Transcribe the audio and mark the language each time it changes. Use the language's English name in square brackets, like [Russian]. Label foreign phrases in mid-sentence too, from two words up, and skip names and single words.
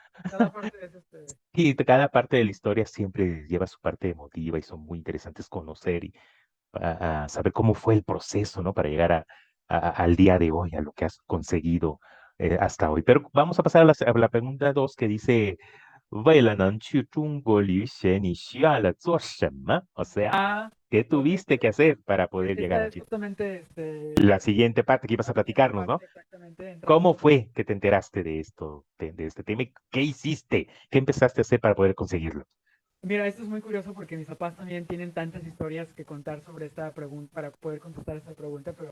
[Spanish] cada parte es Y cada parte de la historia siempre lleva su parte emotiva y son muy interesantes conocer y a saber cómo fue el proceso, ¿no? Para llegar al día de hoy, a lo que has conseguido hasta hoy. Pero vamos a pasar a la pregunta 2 que dice, [Chinese] 为了能去中国留学，你需要了做什么? [Spanish] O sea, ¿qué ok, tuviste que hacer para poder llegar esta a es Chile? justamente La siguiente parte que ibas a la siguiente platicarnos, parte ¿no? exactamente entrando. ¿Cómo fue que te enteraste de esto, de este tema? ¿Y qué hiciste? ¿Qué empezaste a hacer para poder conseguirlo? Mira, esto es muy curioso porque mis papás también tienen tantas historias que contar sobre esta pregunta para poder contestar esta pregunta, pero